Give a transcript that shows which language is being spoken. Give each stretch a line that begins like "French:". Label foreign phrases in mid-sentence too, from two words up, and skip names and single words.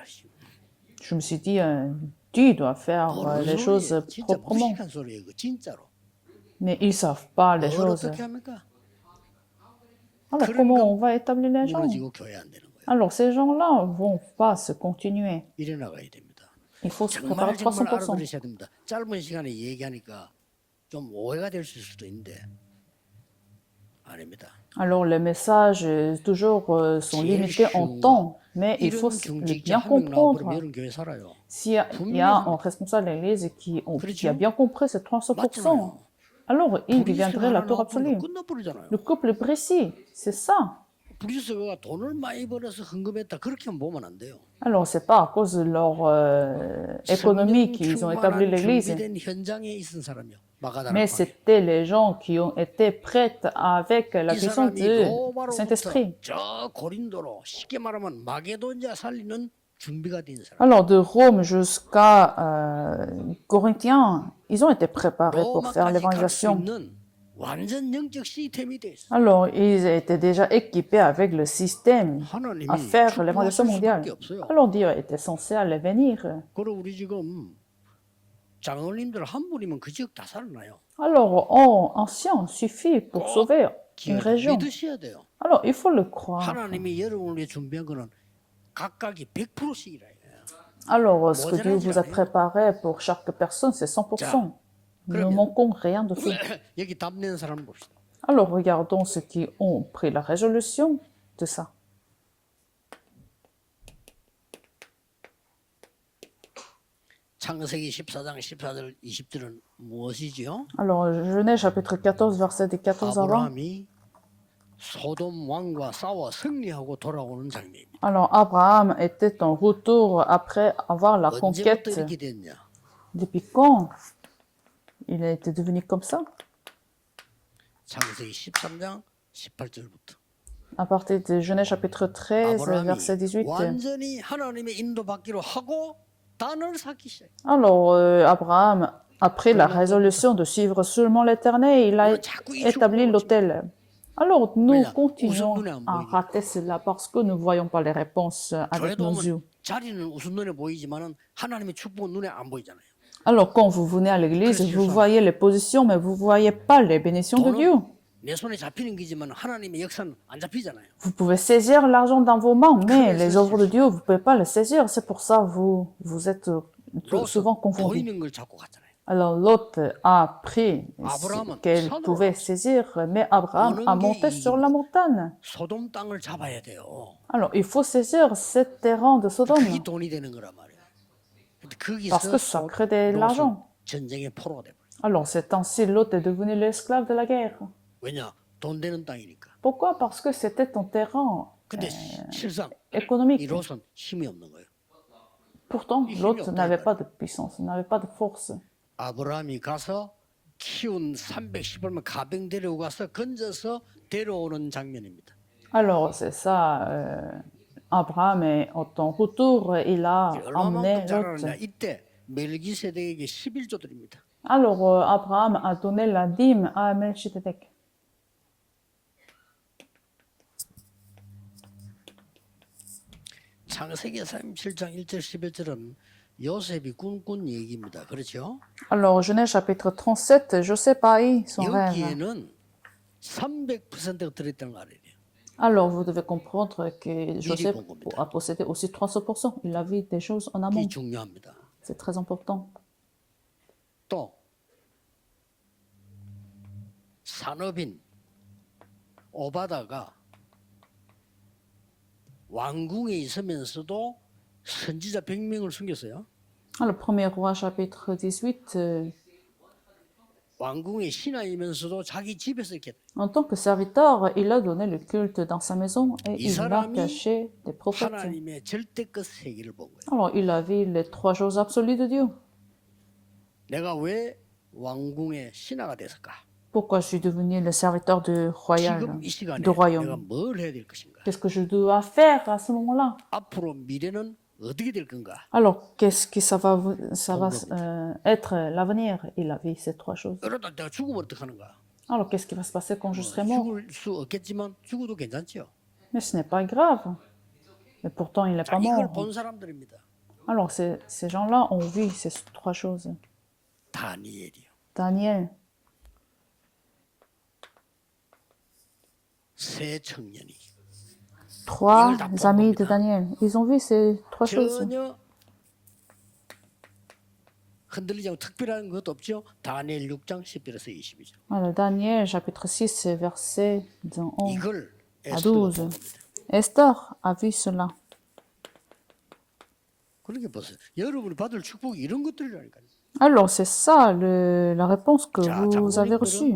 French: Je me suis dit, tu dois faire
Korean: 모르는
French: les choses
Korean: 소리예요. 진짜
French: proprement.
Korean: 무식한 소리예요. 그 진짜로.
French: Mais ils ne savent pas les
Korean: 뭘
French: choses.
Korean: 어떻게 합니까?
French: Alors, comment on va établir les gens?
Korean: 무너지고 교회 안 되는 거예요.
French: Alors, ces gens-là vont pas se continuer.
Korean: 이래 나가야 됩니다. Il faut se préparer 정말 정말 300%. 알아들으셔야 됩니다. 짧은 시간에 얘기하니까 좀 오해가 될 수도 있는데 아닙니다.
French: Alors, les messages toujours sont limités en temps, mais il faut
Korean: 이런
French: le
Korean: 경직자
French: bien
Korean: 한 명 나와버리면
French: comprendre.
Korean: 이런 교회 살아요.
French: S'il y a un responsable de l'Église qui a bien compris ces 300%, alors il deviendrait la tour absolue.
Korean: 끝나버리잖아요.
French: Le couple précis, c'est ça.
Korean: 브리스가 돈을 많이 벌어서 헌금했다 그렇게 보면 안 돼요.
French: Alors, c'est pas à cause de leur économie qu'ils ont établi l'Église,
Korean: 준비된 현장에 있은 사람이요. 마가다라.
French: mais c'était les gens qui ont été prêts avec la
Korean: 이
French: puissance
Korean: 사람이
French: du
Korean: 로마로부터
French: Saint-Esprit.
Korean: 저 고린도로 쉽게 말하면 마게도냐 살리는 준비가 된 사람.
French: Alors, de Rome jusqu'à Corinthiens, ils ont été préparés pour faire
Korean: 로마까지 갈 수
French: l'évangélisation.
Korean: 있는 완전 영적 시스템이 돼 있어.
French: Alors, ils étaient déjà équipés avec le système
Korean: 하나님이
French: à faire
Korean: 축복하실
French: l'évangélisation mondiale.
Korean: 수밖에 없어요.
French: Alors, Dieu était censé aller venir.
Korean: 그리고 우리 지금 장로님들 한 분이면 그 지역 다 살아나요.
French: Alors, ancien suffit pour sauver une région.
Korean: 믿으셔야 돼요.
French: Alors, il faut le croire.
Korean: 하나님이 여러분을 위해 준비한 거는 각각이 100%씩이라 해요.
French: Alors, ce que Dieu vous a préparé pour chaque personne, c'est 100%. Nous ne manquons rien de tout.
Korean: 여기 답 내는 사람 봅시다.
French: Alors, regardons ceux qui ont pris la résolution de ça.
Korean: 창세기 14장 14절 20절은 무엇이지요?
French: Alors, Genèse chapitre 14, verset 14 à 20.
Korean: 아브라함이 소돔 왕과 싸워 승리하고 돌아오는 장면입니다.
French: Alors, Abraham était en retour après avoir la
Korean: 언제부터
French: conquête.
Korean: 이렇게 됐냐?
French: Depuis quand il a été devenu comme ça?
Korean: 창세기 13장 18절부터.
French: À partir de Genèse chapitre 13,
Korean: 아브라함이
French: verset 18.
Korean: 완전히 하나님의 인도받기로 하고 단을 쌓기 시작.
French: Alors, Abraham Après la résolution de suivre seulement l'Éternel, il a établi l'autel. Alors nous continuons à rater cela parce que nous ne voyons pas les réponses avec
Korean: 교회도
French: nos yeux.
Korean: 오면 자리는 우선 눈에 보이지만은 하나님의 축복은 눈에 안 보이잖아요.
French: Alors quand vous venez à l'église, vous voyez les positions, mais vous ne voyez pas les bénédictions de Dieu.
Korean: 내 손에 잡히는 기지만 하나님의 역사는 안 잡히잖아요.
French: Vous pouvez saisir l'argent dans vos mains, mais les œuvres de Dieu, vous ne pouvez pas les saisir. C'est pour ça que vous êtes souvent confondus.
Korean: 보이는 걸 잡고 갔잖아요.
French: Alors Lot a pris ce
Korean: 아브라함은
French: qu'elle
Korean: 산으로
French: pouvait saisir, mais Abraham a monté sur la montagne.
Korean: 소돔 땅을 잡아야 돼요.
French: Alors il faut saisir ce terrain de Sodome,
Korean: 그게 돈이 되는 거란 말이에요. 근데
French: parce
Korean: 거기서
French: que ça crée de l'argent.
Korean: 전쟁의 포로가 돼 버려.
French: Alors c'est ainsi Lot est devenu l'esclave de la guerre.
Korean: 왜냐? 돈 되는 땅이니까.
French: Pourquoi? Parce que c'était un terrain
Korean: 근데 실상
French: économique.
Korean: 이 롯은 힘이 없는 거예요.
French: Pourtant, Lot n'avait pas de puissance, n'avait pas de force.
Korean: 아브라함이 가서 키운 310얼마 가병 데리고 가서 건져서 데려오는 장면입니다.
French: Alors, c'est ça. Abraham, en retour, il a emmené
Korean: 얼마만큼 잘하느냐?
French: Lot.
Korean: 이때 멜기세덱에게 11조 드립니다.
French: Alors, Abraham a donné la dîme à Melchizedek.
Korean: 창세기 37장 1절 11절은 요셉이 꿈꾼 얘기입니다. 그렇죠?
French: Alors, Genèse chapitre 37, Joseph a eu son rêve.
Korean: 여기에는 300%가 들어있다는 거 알아야 돼요.
French: Alors, vous devez comprendre que Joseph a possédé aussi 300%. Il a vu des choses en amont.
Korean: 이게 중요합니다.
French: C'est très important.
Korean: 또 산업인 오바다가 왕궁에 있으면서도 선지자 100명을 숨겼어요.
French: Le premier roi chapitre 18,
Korean: 왕궁의 신하이면서도 자기 집에서 이렇게
French: en tant que serviteur, il a donné le culte dans sa maison et
Korean: 이
French: il a
Korean: 사람이
French: caché des prophètes.
Korean: 하나님의 절대끝 세계를 본 거예요.
French: Alors, il a vu les trois choses absolues de Dieu.
Korean: 내가 왜 왕궁의 신하가 됐을까?
French: Pourquoi je suis devenu le serviteur du
Korean: 지금 이 시간에
French: du
Korean: 내가
French: royaume?
Korean: 뭘 해야 될 것인가?
French: Qu'est-ce que je dois faire à ce moment-là?
Korean: 앞으로 미래는 어떻게 될 건가?
French: Alors, qu'est-ce que ça va être l'avenir? Il a vu ces trois choses.
Korean: 이러다 내가 죽으면 어떡하는가?
French: Alors, qu'est-ce qui va se passer quand je serai mort?
Korean: 죽을 수 없겠지만 죽어도 괜찮죠.
French: Mais ce n'est pas grave. Mais pourtant, il n'est
Korean: 자,
French: pas
Korean: 이걸
French: mort.
Korean: 본 사람들입니다.
French: Alors, ces gens-là ont vu ces trois choses.
Korean: 다니엘이요.
French: Daniel,
Korean: 세 청년이
French: trois amis de Daniel, ils ont vu ces trois choses.
Korean: 전혀 흔들리지 않고 특별한 것도 없죠. 다니엘 6장 10절에서 22절.
French: Alors, Daniel, chapitre 6, verset 11
Korean: 이걸
French: à
Korean: 에스더가
French: 12.
Korean: 본 겁니다.
French: Esther a vu cela.
Korean: 그렇게 보세요. 여러분이 받을 축복이 이런 것들이라니까요.
French: Alors, c'est ça la réponse que
Korean: 자,
French: vous avez reçue.